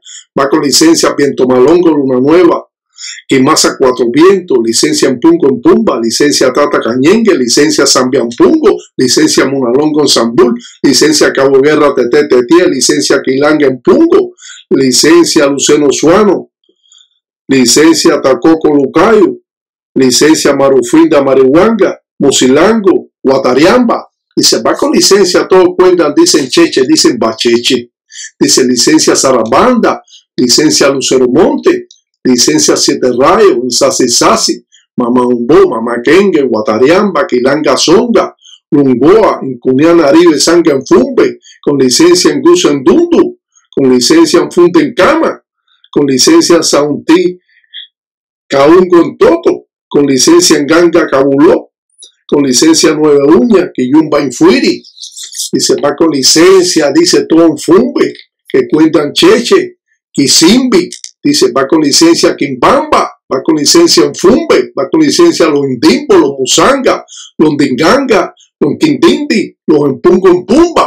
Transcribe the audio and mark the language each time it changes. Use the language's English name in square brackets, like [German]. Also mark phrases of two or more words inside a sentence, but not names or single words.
[Spanish] Va con licencia Viento Malongo, Luna Nueva. Quimasa Cuatro Vientos, licencia en Punco en Pumba, licencia Tata Cañengue, licencia Sambianpungo, licencia Munalongo en Zambul, licencia Cabo Guerra Tete Tetía, licencia Quilanga en Pungo, licencia Luceno Suano, licencia Tacoco Lucayo, licencia Marufinda Marihuanga, Musilango, Guatariamba. Dice, va con licencia, todos cuentan, dicen Cheche, dicen Bacheche. Dice licencia Sarabanda, licencia Lucero Monte, licencia Siete Rayos, en Sasi Sasi, Mama Umbo, Mama Kenge, Guatariamba, Quilanga Zonga, Lungoa, Incuniana Aribe, Sanga en Fumbe, con licencia en Guso en Dundu, con licencia en Funte en Cama, con licencia en Saunti, Caungo en Toto, con licencia en Ganga Cabuló, con licencia Nueve Uña, Quiyumba en Fuiri, dice va con licencia, dice todo en Fumbe, que cuentan Cheche, Kisimbi, dice va con licencia Quimbamba, va con licencia en Fumbe, va con licencia los Indimbo, los Musanga, los Dinganga, los Quindindi, los Empungo en Pumba.